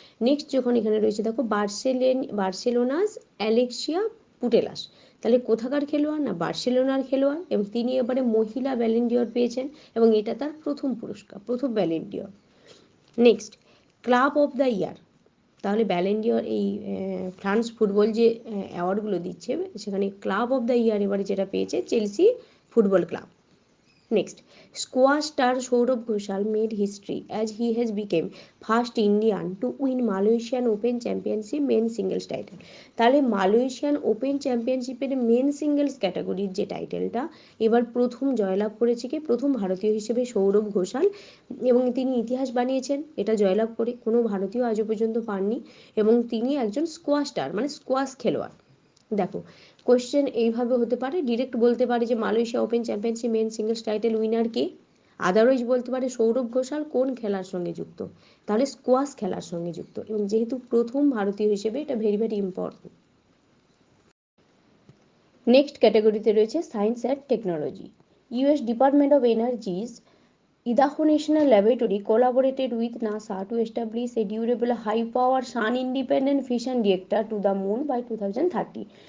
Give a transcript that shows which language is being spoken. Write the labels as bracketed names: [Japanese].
[Bangla] Next যখন এখানে রয়েছে দেখো বার্সেলোনাস অ্যালেক্সিয়া পুটেলাস, তাহলে কোথাকার খেলোয়াড় না বার্সেলোনার খেলোয়াড়, এবং তিনি এবারে মহিলা ব্যালেন ডিওর পেয়েছেন এবং এটা তার প্রথম পুরস্কার, প্রথম ব্যালেন ডিওর। Next, club of the year. তাহলে ব্যালেন ডিওর এই ফ্রান্স ফুটবল যে অ্যাওয়ার্ডগুলো দিচ্ছে সেখানে ক্লাব অফ দ্য ইয়ার এবারে যেটা পেয়েছে Chelsea football club. [English] Next, squash star Saurabh Ghoshal made history as he has become first Indian to win Malaysian Open Championship men singles title. [Bangla] তাহলে Malaysian open চ্যাম্পিয়নশিপের men singles ক্যাটাগরির যে টাইটেলটা এবার প্রথম জয়লাভ করেছে কি প্রথম ভারতীয় হিসেবে সৌরভ ঘোষাল, এবং তিনি ইতিহাস বানিয়েছেন এটা জয়লাভ করে, কোনো ভারতীয় আজও পর্যন্ত পাননি, এবং তিনি একজন স্কোয়াশ স্টার মানে স্কোয়াশ খেলোয়াড়। দেখো কোয়েশ্চেন এইভাবে হতে পারে, ডিরেক্ট বলতে পারে যে Malaysia open championship main singles title winner কে, আদারওয়াইজ বলতে পারে সৌরভ ঘোষাল কোন খেলার সঙ্গে যুক্ত, তাহলে স্কোয়াশ খেলার সঙ্গে যুক্ত, এবং যেহেতু প্রথম ভারতীয় হিসেবে এটা ভেরি ভেরি ইম্পর্টেন্ট। নেক্সট ক্যাটাগরিতে রয়েছে science and technology. [English] US department of energy's Idaho National Laboratory collaborated with NASA to establish a durable high-power sun-independent fission reactor to the moon by 2030.